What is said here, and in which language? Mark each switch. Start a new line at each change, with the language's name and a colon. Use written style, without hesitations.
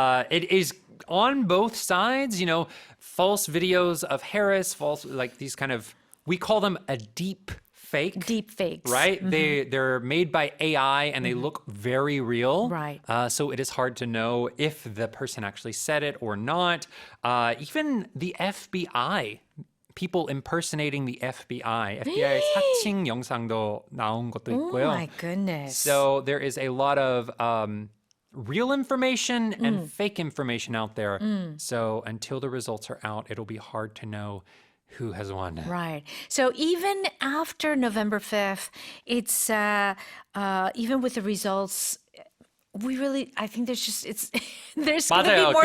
English: It is on both sides, false videos of Harris, false, like these kind of, we call them a deep fakes. Right? They're made by AI and they look very real. Right. So it is hard to know if the person actually said it or not. Even the FBI, people impersonating the FBI.
Korean: FBI 사칭 영상도 나온 것도 있고요.
English: Oh my goodness. So there is a lot of real information and fake information out there. So until the results are out, it'll be hard to know who has won. Right. So even after November 5th, it's even with the results, I think there's going to be more